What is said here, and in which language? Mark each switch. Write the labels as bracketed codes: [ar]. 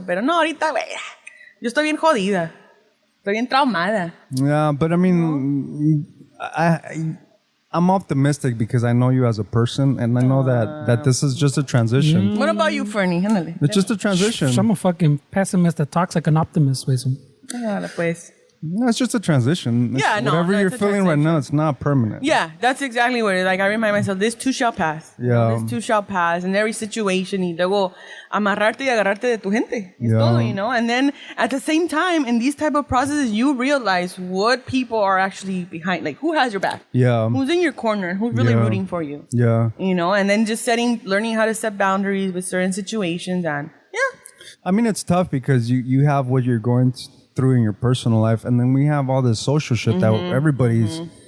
[es] Pero no, ahorita, güey, yo estoy bien jodida. Estoy bien traumada. [en] Yeah, but I mean, I'm optimistic because I know you as a person, and I know that this is just a transition. What about you, Fernie? Ándale. It's just a transition. I'm a fucking pessimist that talks like an optimist, pues. [es] Ándale, pues. [en] No, it's just a transition. Whatever you're it's a feeling right transition. now, it's not permanent. Yeah, that's exactly what it is. Like, I remind myself, this too shall pass. Yeah. This too shall pass in every situation. [es] Y luego, amarrarte y agarrarte de tu gente. Es [en] Yeah. [es] todo, [en] And then, at the same time, in these type of processes, you realize what people are actually behind. Like, who has your back? Yeah. Who's in your corner? Who's really Yeah. rooting for you? Yeah. And then just learning how to set boundaries with certain situations. And, yeah. I mean, it's tough because you have what you're going through in your personal life, and then we have all this social shit that everybody's.